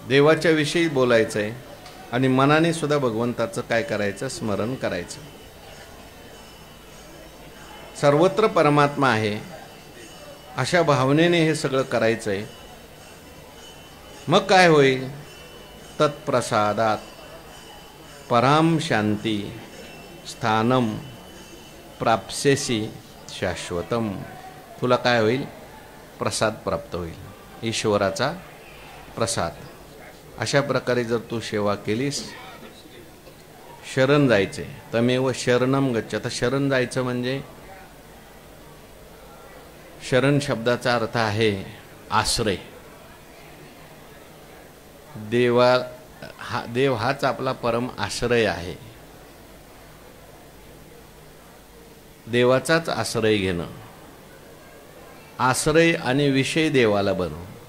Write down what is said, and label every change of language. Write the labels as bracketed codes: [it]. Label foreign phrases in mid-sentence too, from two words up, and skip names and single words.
[mr] देवाच्या विषयी बोलायचं आहे आणि मनाने सुद्धा भगवंताचं काय करायचं, स्मरण करायचं. सर्वत्र परमात्मा आहे अशा भावनेने हे सगळं करायचं आहे. मग काय होईल? [sa] तत्प्रसादात पराम शांती स्थानम प्राप्स्यसि शाश्वतम. [mr] तुला काय होईल? प्रसाद प्राप्त होईल, ईश्वराचा प्रसाद. अशा प्रकारे जर तू सेवा केलीस, शरण जायचे, [sa] तमेव शरणम गच्छ. [mr] आता शरण जायचं म्हणजे शरण शब्दाचा अर्थ आहे आश्रय. देव हाच आपला परम आश्रय आहे. देवाचाच आश्रय घेणं, आश्रय आणि विषय देवाला बनव.